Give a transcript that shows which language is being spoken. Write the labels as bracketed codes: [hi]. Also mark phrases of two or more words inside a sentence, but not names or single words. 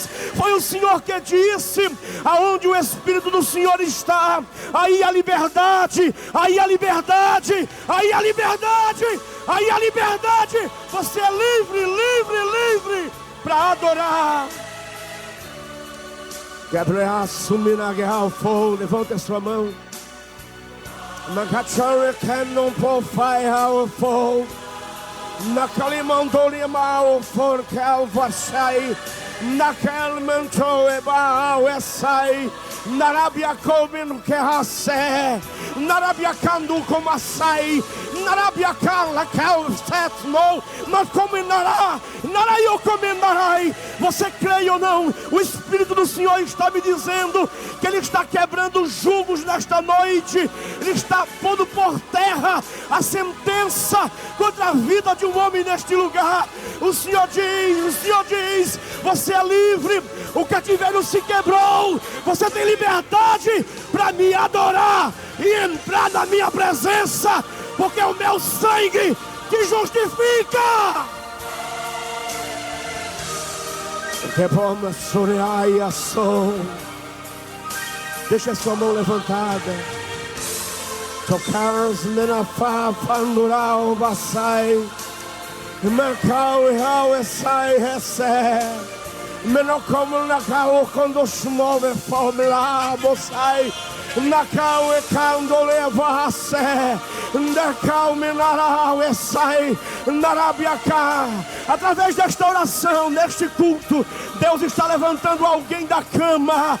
[pt] Foi o Senhor que disse: aonde o Espírito do Senhor está, aí a liberdade, aí a liberdade, aí a liberdade, aí a liberdade. Você é livre, livre, livre para adorar. Gabriel, assumina guerra, fogo, levanta a sua mão. Nakachore canon por fire, fogo. Nakalimandori mal for calvasai. Nakalmanto ebao esai. Narabia comen que race. Narabia candu como assai. Narabia cala calcetmo. Mas combinará. Naraio combinará. Você crê ou não? O Espírito do Senhor está me dizendo que Ele está quebrando julgos nesta noite. Ele está pondo por terra a sentença contra a vida de um homem neste lugar. O Senhor diz, você é livre. O cativeiro se quebrou. Você tem liberdade para me adorar e entrar na minha presença, porque é o meu sangue que justifica. Deixa a sua mão levantada. Tocaros menafá pandural basai. Mercau e rau essai recebe. Menor como na carro quando chmove formula bosai. Na carro e quando leva a sé. Na carro mineral e sai. Na rabiacá. Através desta oração, neste culto, Deus está levantando alguém da cama.